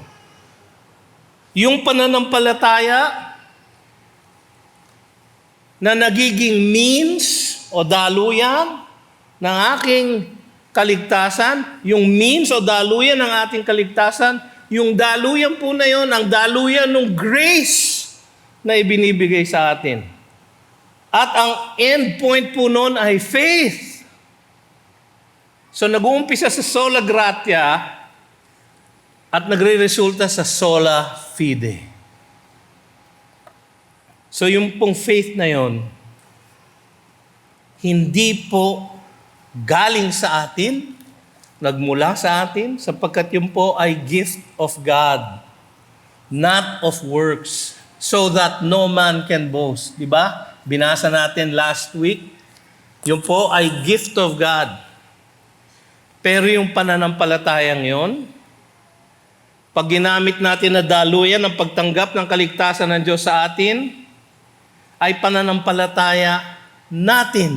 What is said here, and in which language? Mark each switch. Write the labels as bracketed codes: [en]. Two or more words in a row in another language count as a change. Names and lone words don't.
[tl] Yung pananampalataya na nagiging means o daluyan ng aking kaligtasan, yung means o daluyan ng ating kaligtasan, yung daluyan po na yon, ang daluyan ng grace na ibinibigay sa atin. At ang [en] end point [tl] po nun ay faith. So nag-uumpisa sa [la] sola gratia [tl] at nagre-resulta sa [la] sola fide. [tl] So yung pong faith na yon, hindi po galing sa atin, nagmula sa atin, sapagkat yun po ay [en] gift of God, not of works, so that no man can boast. [tl] Diba? Binasa natin [en] last week, [tl] yun po ay [en] gift of God. [tl] Pero yung pananampalatayang yon, pag ginamit natin na daluyan ang pagtanggap ng kaligtasan ng Diyos sa atin, ay pananampalataya natin.